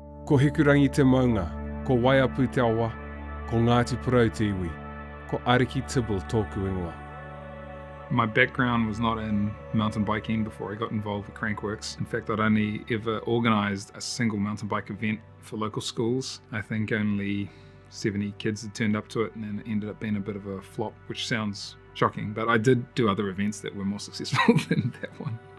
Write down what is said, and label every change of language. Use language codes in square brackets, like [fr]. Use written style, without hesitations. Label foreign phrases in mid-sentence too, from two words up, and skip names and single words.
[mi] Ko hikurangi te maunga, ko waiapu te awa, ko Ngāti Porou te iwi, ko Ariki Tibble tōku ingoa. [en] My background was not in mountain biking before I got involved with Crankworks. In fact, I'd only ever organised a single mountain bike event for local schools. I think only 70 kids had turned up to it, and then it ended up being a bit of a flop, which sounds shocking, but I did do other events that were more successful than that one.